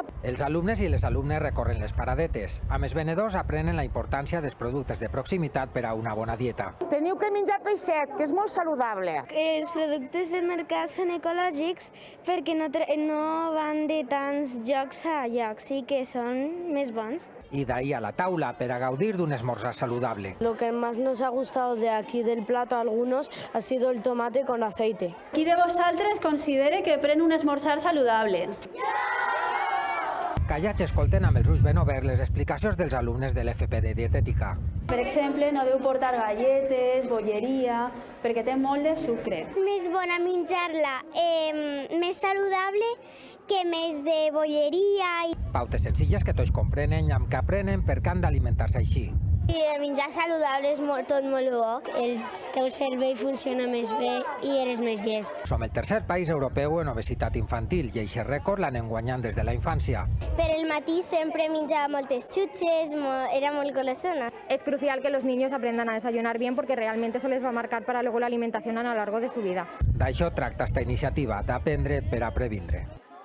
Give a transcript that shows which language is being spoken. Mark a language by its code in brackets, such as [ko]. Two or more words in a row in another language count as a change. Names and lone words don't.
[ca] Els alumnes i les alumnes recorren les paradetes. Amb els venedors aprenen la importància dels productes de proximitat per a una bona dieta. Teniu que menjar peixet, que és molt saludable. Els productes del mercat són ecològics perquè no van de tants llocs a llocs i que són més bons. I d'ahí a la taula per a gaudir d'un esmorzar saludable. [es] Lo que más nos ha gustado de aquí del plato a algunos ha sido el tomate con aceite. [ca] Qui de vosaltres considere que pren un esmorzar saludable? Callats escolten amb els ulls ben oberts les explicacions dels alumnes de l'FP de dietètica. Per exemple, no deu portar galletes, bolleria, perquè té molt de sucre. És més bona menjar-la més saludable que més de bolleria. Pautes senzilles que tots comprenen i amb què aprenen per què han d'alimentar-se així. I menjar saludable és tot molt bo. El teu cervell funciona més bé i eres més llest. Som el tercer país europeu en obesitat infantil i aquest rècord l'anem guanyant des de la infància. Per el matí sempre menjava moltes xutxes, era molt golosona. [es] Es crucial que los niños aprendan a desayunar bien porque realmente eso les va a marcar para luego la alimentación a lo largo de su vida. [ca] D'això tracta esta iniciativa, d'aprendre per a previndre.